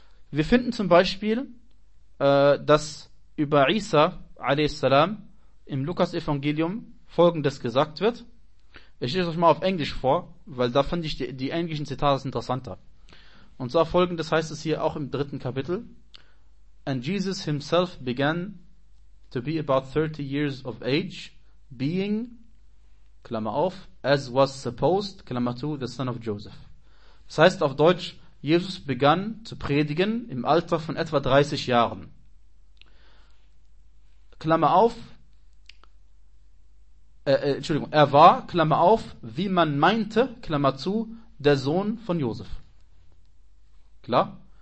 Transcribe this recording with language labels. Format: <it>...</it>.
<de>Wir finden zum Beispiel, dass über Isa a.s. im Lukas-Evangelium Folgendes gesagt wird. Ich lese euch mal auf Englisch vor, weil da fand ich die englischen Zitate interessanter. Und zwar Folgendes heißt es hier auch im dritten Kapitel.</de> <en>And Jesus himself began to be about 30 years of age, being,</en> <de>Klammer auf,</de> <en>as was supposed,</en> <de>Klammer zu,</de> <en>the son of Joseph.</en> <de>Das heißt auf Deutsch, Jesus begann zu predigen im Alter von etwa 30 Jahren. Klammer auf, Entschuldigung, er war, Klammer auf, wie man meinte, Klammer zu, der Sohn von Josef. Klar?</de>